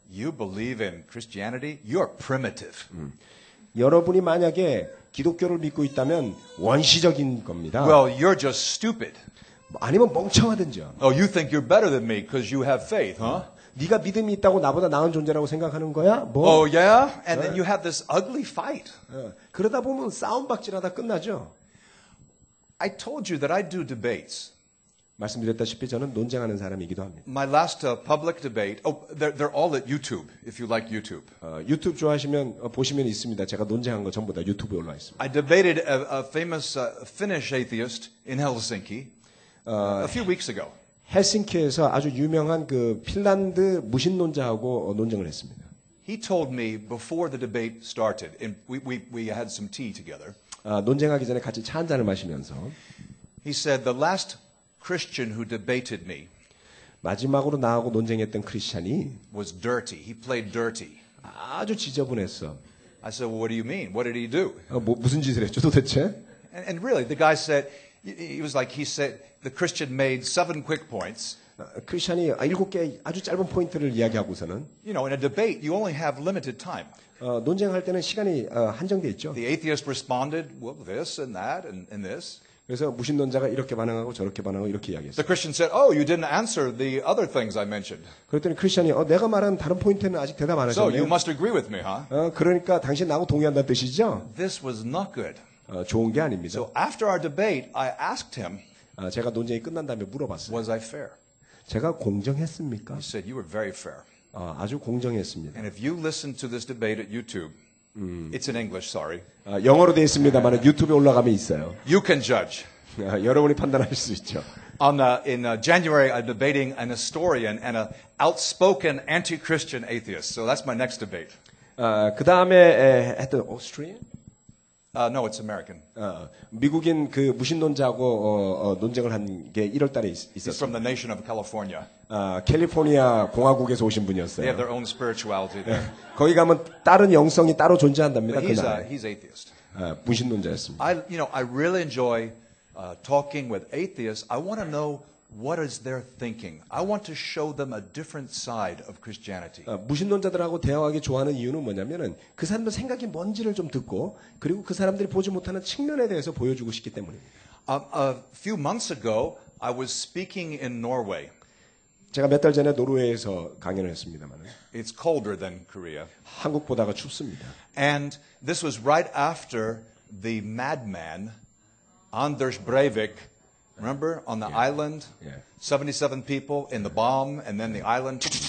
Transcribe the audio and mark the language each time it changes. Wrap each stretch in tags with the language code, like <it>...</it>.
<en>You believe in Christianity, you're primitive.</en> <ko>여러분이 만약에 기독교를 믿고 있다면 원시적인 겁니다.</ko> <en>Well, you're just stupid.</en> <ko>아니면 멍청하든지요.</ko> <en>Oh, you think you're better than me because you have faith, huh?</en> <ko>네가 믿음이 있다고 나보다 나은 존재라고 생각하는 거야? 뭐?</ko> <en>Oh, yeah? And then you have this ugly fight.</en> <ko>그러다 보면 싸움박질하다 끝나죠.</ko> <en>I told you that I do debates.</en> <ko>말씀드렸다시피 저는 논쟁하는 사람이기도 합니다.</ko> <en>My last public debate, they're all at YouTube, if you like YouTube.</en> <ko>유튜브 좋아하시면 보시면 있습니다. 제가 논쟁한 거 전부 다 유튜브에 올라와 있습니다.</ko> <en>I debated a famous Finnish atheist in Helsinki a few weeks ago.</en> <ko>헬싱키에서 아주 유명한 그 핀란드 무신론자하고 논쟁을 했습니다.</ko> <en>He told me before the debate started, and we had some tea together.</en> <ko>논쟁하기 전에 같이 차 한 잔을 마시면서</ko> <en>He said the last Christian who debated me</en> <ko>마지막으로 나하고 논쟁했던 크리스찬이</ko> <en>was dirty. He played dirty.</en> <ko>아주 지저분했어.</ko> <en>I said, well, what do you mean? What did he do?</en> <ko>무슨 짓을 했죠 도대체?</ko> <en>And really, the guy said, he said, the Christian made 7 quick points.</en> <ko>크리스찬이 7개 아주 짧은 포인트를 이야기하고서는</ko> <en>You know, in a debate, you only have limited time.</en> <ko>논쟁할 때는 시간이 한정돼 있죠.</ko> <en>The atheist responded, well, this and that and this.</en> <ko>그래서 무신론자가 이렇게 반응하고 저렇게 반응하고 이렇게 이야기했어요.</ko> <en>The Christian said, oh, you didn't answer the other things I mentioned.</en> <ko>그랬더니 크리스찬이 내가 말한 다른 포인트는 아직 대답 안</ko> <en>So</en> <ko>하셨네요.</ko> <en>you must agree with me, huh?</en> <ko>그러니까 당신 나하고 동의한다는 뜻이죠?</ko> <en>This was not good.</en> <ko>좋은 게 아닙니다.</ko> <en>So after our debate, I asked him,</en> <ko>제가 논쟁이 끝난 다음에 물어봤어요.</ko> <en>was I fair?</en> <ko>제가 공정했습니까?</ko> <en>He said, you were very fair.</en> <ko>아주 공정했습니다.</ko> <en>And if you listen to this debate at YouTube, it's in English, sorry.</en> <ko>영어로 되어 있습니다만 유튜브에 올라가면 있어요.</ko> <en>You can judge.</en> <ko>여러분이 판단하실 수 있죠.</ko> <en>In January, I'm debating an historian and an outspoken anti-Christian atheist. So that's my next debate.</en> <ko>그 다음에 했던 Austrian?</ko> <en>No, it's American.</en> <ko>미국인 그 무신론자하고 논쟁을 한 게 1월 달에</ko> <en>He's</en> <ko>있었어요.</ko> <en>from the nation of California.</en> <ko>캘리포니아 공화국에서 오신</ko> <en>They</en> <ko>분이었어요.</ko> <en>have their own spirituality there.</en> <ko>거기 가면 다른 영성이 따로 존재한답니다.</ko> <en>But</en> <ko>그날.</ko> <en>he's atheist.</en> <ko>무신론자였습니다.</ko> <en>I really enjoy talking with atheists. I want to know what is their thinking. I want to show them a different side of Christianity.</en> <ko>무신론자들하고 대화하기 좋아하는 이유는 뭐냐면은 그 사람들 생각이 뭔지를 좀 듣고 그리고 그 사람들이 보지 못하는 측면에 대해서 보여주고 싶기 때문입니다.</ko> <en>A few months ago, I was speaking in Norway.</en> <ko>제가 몇 달 전에 노르웨이에서 강연을 했습니다만</ko> <en>It's colder than Korea.</en> <ko>한국보다가 춥습니다.</ko> <en>And this was right after the madman, Anders Breivik, remember, on the island? Yeah. 77 people in the bomb, and then the island.</en>